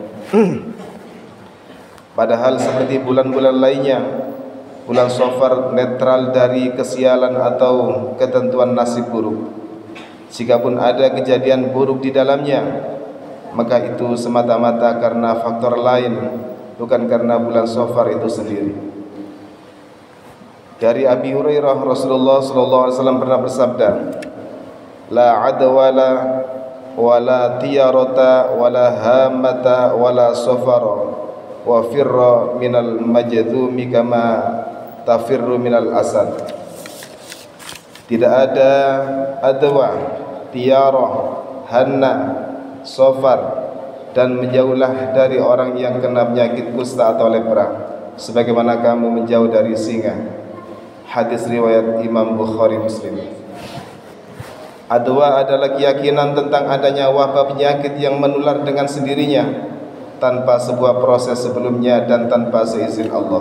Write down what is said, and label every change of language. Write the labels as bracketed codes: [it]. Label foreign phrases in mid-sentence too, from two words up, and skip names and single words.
[id] Padahal seperti bulan-bulan lainnya, bulan Safar netral dari kesialan atau ketentuan nasib buruk. Jikapun ada kejadian buruk di dalamnya, maka itu semata-mata karena faktor lain, bukan karena bulan Safar itu sendiri. Dari Abi Hurairah, Rasulullah [ar] صلى الله عليه وسلم [id] pernah bersabda, [ar] لا عدوى ولا طيرة ولا هامة ولا صفر وفر من المجذوم كما تفر من الأسد. [id] Tidak ada adwa, tiarah, hanna, safar, dan menjauhlah dari orang yang kena penyakit kusta atau lepra, sebagaimana kamu menjauh dari singa. Hadis riwayat Imam Bukhari Muslim. Adwa adalah keyakinan tentang adanya wabah penyakit yang menular dengan sendirinya tanpa sebuah proses sebelumnya dan tanpa seizin Allah.